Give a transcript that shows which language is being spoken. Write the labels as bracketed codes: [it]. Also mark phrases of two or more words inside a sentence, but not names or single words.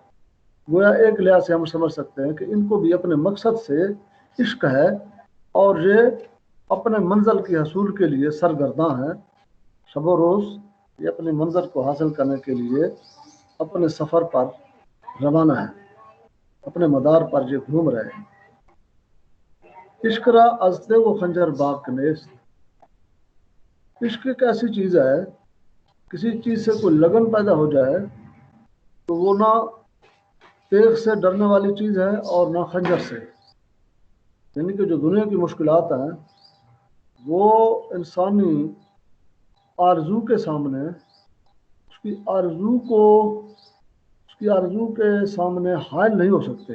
[ur] گویا ایک لحاظ سے ہم سمجھ سکتے ہیں کہ ان کو بھی اپنے مقصد سے عشق ہے، اور یہ اپنے منزل کے حصول کے لیے سرگرداں ہیں. شب و روز یہ اپنے منظر کو حاصل کرنے کے لیے اپنے سفر پر روانہ ہیں، اپنے مدار پر یہ گھوم رہے ہیں. [fa] عشق را از تیغ و خنجر باک نیست. [ur] عشق ایک ایسی چیز ہے، کسی چیز سے کوئی لگن پیدا ہو جائے تو وہ نہ تیغ سے ڈرنے والی چیز ہے اور نہ خنجر سے. یعنی کہ جو دنیا کی مشکلات ہیں وہ انسانی آرزو کے سامنے، اس کی آرزو کے سامنے حائل نہیں ہو سکتے.